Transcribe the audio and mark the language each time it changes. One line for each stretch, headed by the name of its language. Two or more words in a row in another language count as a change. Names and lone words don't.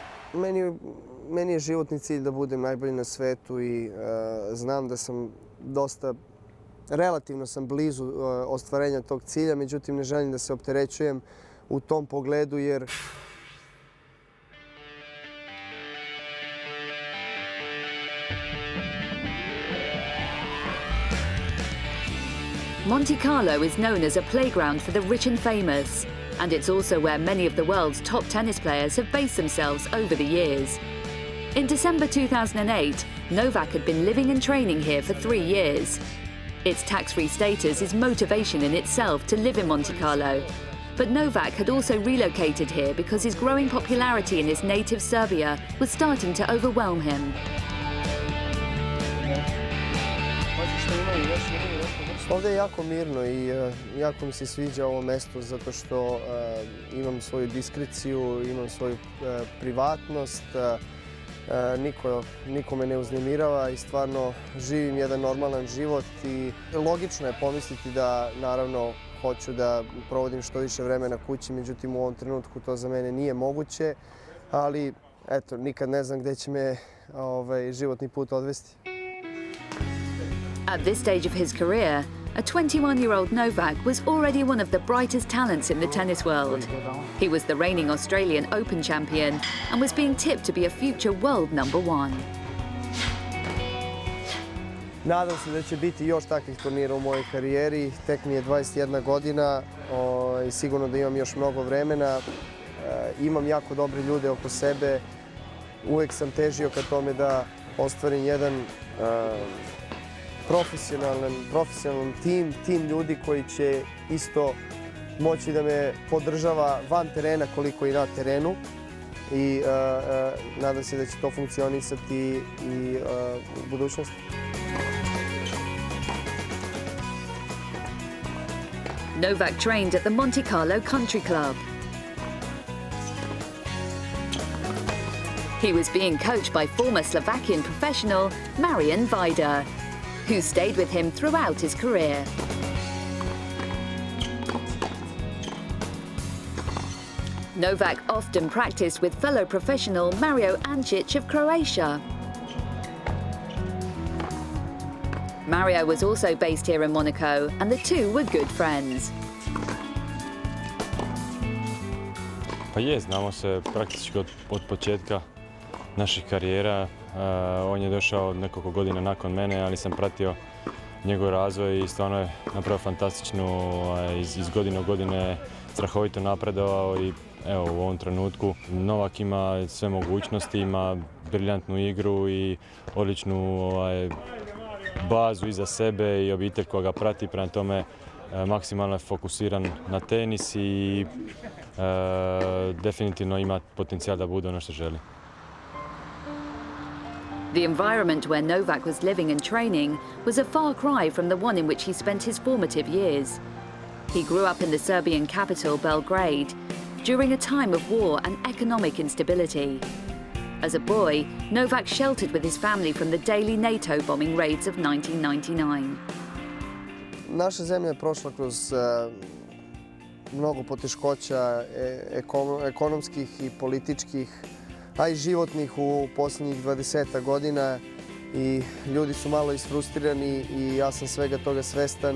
Serbian: Meni je životni cilj da budem najbolji na svetu i znam da sam relativno sam blizu ostvarenja tog cilja, međutim ne želim da se opterećujem u tom pogledu jer
English: Monte Carlo is known as a playground for the rich and famous, and it's also where many of the world's top tennis players have based themselves over the years. In December 2008, Novak had been living and training here for 3 years. Its tax-free status is motivation in itself to live in Monte Carlo. But Novak had also relocated here because his growing popularity in his native Serbia was starting to overwhelm him.
Serbian: Ovdje je jako mirno i jako mi se sviđa ovo mesto zato što imam svoju diskreciju, imam svoju privatnost, niko me ne uznemirava i stvarno živim jedan normalan život i logično je pomisliti da naravno hoću da provodim što više vremena kući, međutim u ovom trenutku to za mene nije moguće, ali eto, nikad ne znam gdje će me životni put odvesti.
English: At this stage of his career, a 21-year-old Novak was already one of the brightest talents in the tennis world. He was the reigning Australian Open champion and was being tipped to be a future world #1.
Serbian: Nadam se da će biti još takvih turnira u mojoj karijeri. Tek mi je 21 godina i sigurno da imam još mnogo vremena. Imam jako dobre ljude oko sebe. Uvek sam težio ka tome da ostvarim jedan profesionalan tim ljudi koji će isto moći da me podržava van terena koliko i na terenu i nadam se da će to funkcionisati i u budućnosti.
English: Novak trained at the Monte Carlo Country Club. He was being coached by former Slovakian professional Marian Vajda, who stayed with him throughout his career. Novak often practiced with fellow professional Mario Ancic of Croatia. Mario was also based here in Monaco, and the two were good friends.
Croatian: Pa znamo se praktički od početka naših karijera. On je došao nekoliko godina nakon mene, ali sam pratio njegov razvoj i stvarno je napravio fantastičnu, iz godine u godine strahovito napredovao i evo u ovom trenutku Novak ima sve mogućnosti, ima briljantnu igru i odličnu bazu iza sebe i obitelj koja ga prati, prema tome maksimalno je fokusiran na tenis i definitivno ima potencijal da bude ono što želi.
English: The environment where Novak was living and training was a far cry from the one in which he spent his formative years. He grew up in the Serbian capital, Belgrade, during a time of war and economic instability. As a boy, Novak sheltered with his family from the daily NATO bombing raids of 1999.
Serbian: Naša zemlja je prošla kroz mnogo poteškoća ekonomskih i političkih, a i životnih u posljednjih 20 godina i ljudi su malo isfrustrirani i ja sam svega toga svestan.